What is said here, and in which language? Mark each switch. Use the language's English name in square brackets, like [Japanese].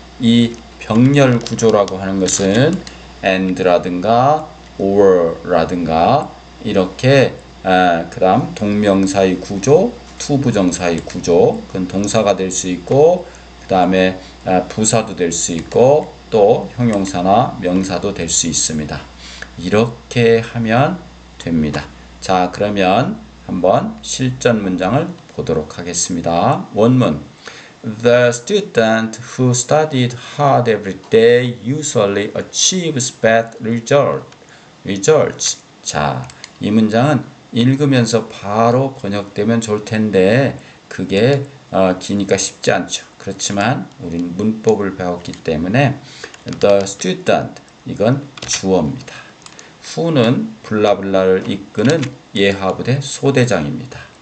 [Korean] 이 병렬 구조라고 하는 것은 and라든가 or라든가 이렇게 그 다음 동명사의 구조, 투부정사의 구조, 그건 동사가 될 수 있고 그 다음에 부사도 될 수 있고 또 형용사나 명사도 될 수 있습니다. 이렇게 하면 됩니다. 자, 그러면 한번 실전 문장을 보도록 하겠습니다. 원문. [English] The student who studied hard every day usually achieves better results. [Korean] 자, 이 문장은 읽으면서 바로 번역되면 좋을 텐데 그게 기니까 쉽지 않죠. 그렇지만 우리는 문법을 배웠기 때문에 [English] the student [Korean] 이건 주어입니다. who는 블라블라를 이끄는 예하부대 소대장입니다.